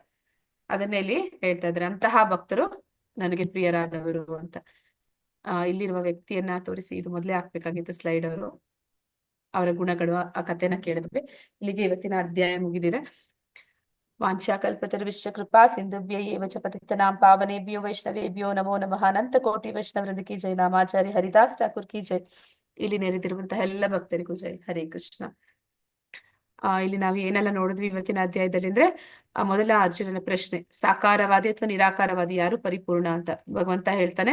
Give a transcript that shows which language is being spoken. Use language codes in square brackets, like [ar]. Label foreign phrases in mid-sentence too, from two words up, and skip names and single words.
[kn] ಅದನ್ನೇ ಇಲ್ಲಿ ಹೇಳ್ತಾ ಇದ್ದಾರೆ, ಅಂತಹ ಭಕ್ತರು ನನಗೆ ಪ್ರಿಯರಾದವರು ಅಂತ. ಇಲ್ಲಿರುವ ವ್ಯಕ್ತಿಯನ್ನ ತೋರಿಸಿ, ಇದು ಮೊದಲೇ ಹಾಕ್ಬೇಕಾಗಿತ್ತು ಸ್ಲೈಡ್. ಅವರ ಗುಣಗಳು, ಆ ಕಥೆನ ಕೇಳಿದ್ವಿ. ಇಲ್ಲಿಗೆ ಇವತ್ತಿನ ಅಧ್ಯಾಯ ಮುಗಿದಿದೆ. [sa] ವಾಂಛಾಕಲ್ಪತರುಶ್ಚ ಕೃಪಾ ಸಿಂಧುಭ್ಯ ಏವ ಚ ಪತಿತನಾಂ ಪಾವನೇಭ್ಯೋ ವೈಷ್ಣವೇಭ್ಯೋ ನಮೋ ನಮಃ. ಅನಂತ ಕೋಟಿ ವೈಷ್ಣವೃಂದ [hi] की जय. [sa] ನಾಮಾಚಾರ್ಯ ಹರಿದಾಸ್ ಠಾಕೂರ್ [hi] की जय. [kn] ಇಲ್ಲಿ ನೆರೆದಿರುವಂತಹ ಎಲ್ಲ ಭಕ್ತರಿಗೂ ಜೈ. ಹರೇ ಕೃಷ್ಣ. ಇಲ್ಲಿ ನಾವು ಏನೆಲ್ಲ ನೋಡಿದ್ವಿ ಇವತ್ತಿನ ಅಧ್ಯಾಯದಲ್ಲಿ ಅಂದ್ರೆ, ಮೊದಲ ಅರ್ಜುನನ ಪ್ರಶ್ನೆ, ಸಾಕಾರವಾದಿ ಅಥವಾ ನಿರಾಕಾರವಾದಿ, ಯಾರು ಪರಿಪೂರ್ಣ ಅಂತ ಭಗವಂತ ಹೇಳ್ತಾನೆ.